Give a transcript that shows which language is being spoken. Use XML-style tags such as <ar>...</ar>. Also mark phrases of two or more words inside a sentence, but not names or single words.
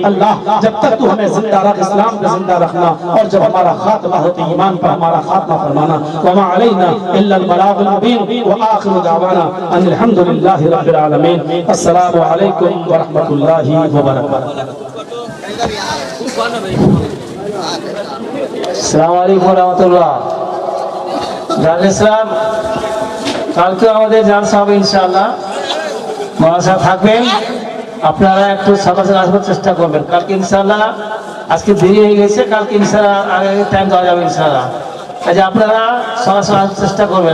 <ur>اللہ جب تک تو ہمیں زندہ رکھ، اسلام پہ زندہ رکھنا، اور جب ہمارا خاتمہ ہو تو ایمان پر ہمارا خاتمہ فرمانا۔</ur> <ar>وما علینا الا البلاغ المبین وآخر دعوانا ان الحمد للہ رب العالمین۔ السلام علیکم ورحمۃ اللہ وبرکاتہ۔ السلام علیکم ورحمۃ اللہ۔</ar> <bn>জান ইসলাম কালকে আমাদের জালসা হবে ইনশাআল্লাহ, মহাশা থাকবেন, আপনারা একটু সকাল সকাল আসবার চেষ্টা করবেন। কালকে ইনশাআল্লাহ, আজকে দেরি হয়ে গেছে, কালকে ইনশাআল্লাহ আগে টাইম দেওয়া যাবে ইনশাআল্লাহ। কাজে আপনারা সকাল সকাল আসবার চেষ্টা করবেন।</bn>